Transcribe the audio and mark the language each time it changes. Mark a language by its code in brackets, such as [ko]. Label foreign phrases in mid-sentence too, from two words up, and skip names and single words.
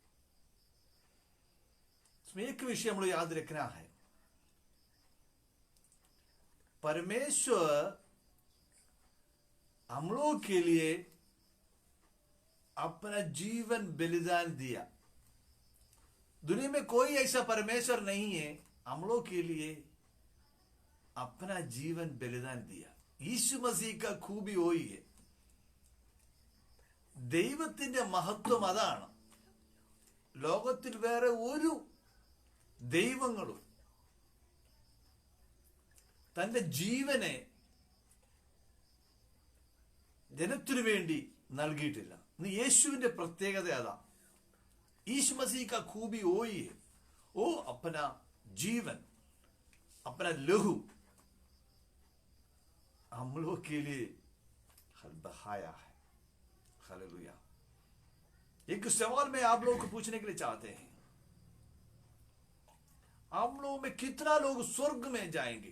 [hi] इसमें एक विषय हम लोग याद रखना है, परमेश्वर हम लोग के लिए अपना जीवन बलिदान दिया। दुनिया में कोई ऐसा परमेश्वर नहीं है, हम लोग के लिए अपना जीवन बलिदान दिया। यीशु मसीह का खूबी वही है। [ml] ദൈവത്തിന്റെ മഹത്വം അതാണ്. ലോകത്തിൽ വേറെ ഒരു ദൈവങ്ങളും തന്റെ ജീവനെ ജനത്തിനു വേണ്ടി നൽകിയിട്ടില്ല. യേശുവിന്റെ പ്രത്യേകത അതാ. [hi] यीशु मसीह का खूबी वही है, वो अपना जीवन, अपना लहू हम लोग के लिए बहाया है। हालेलुया। एक सवाल मैं आप लोगों को पूछने के लिए चाहते हैं, हम लोग में कितना लोग स्वर्ग में जाएंगे?